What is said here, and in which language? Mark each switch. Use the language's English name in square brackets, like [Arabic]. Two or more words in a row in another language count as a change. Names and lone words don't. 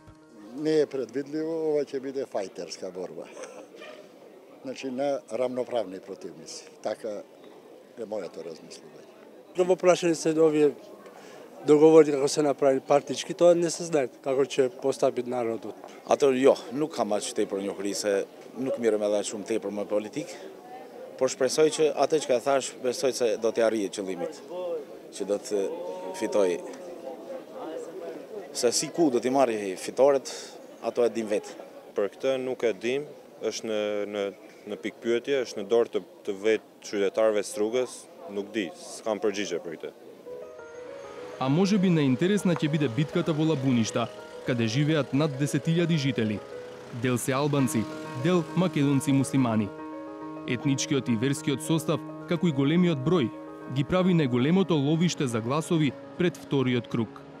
[Macedonian] Не е предвидливо, ова ќе биде фајтерска борба. Значи, на равноправни противници. Така е моето размислување. Прво прашање се овие договори како се направи партички, тоа не се знае како ќе постапи народот. [Albanian] Ato jo, nuk kam aq tepër njohuri se nuk mirëm edhe shumë tepër me politikë, por shpresoj që atë që ka thash, besoj se do të arrijë qëllimit, që do të fitoj. Se si ku do t'i marrë fitoret, ato e dim vetë. Për këtë nuk e dim, është në pikpyetje, është në dorë të vetë qytetarëve Strugës, nuk di, s'kam përgjigje për këtë. [Macedonian] А може би најинтересна ќе биде битката во Лабуништа, каде живеат над 10.000 жители. Дел се албанци, дел македонци муслимани. Етничкиот и верскиот состав, како и големиот број, ги прави најголемото ловиште за гласови пред вториот круг.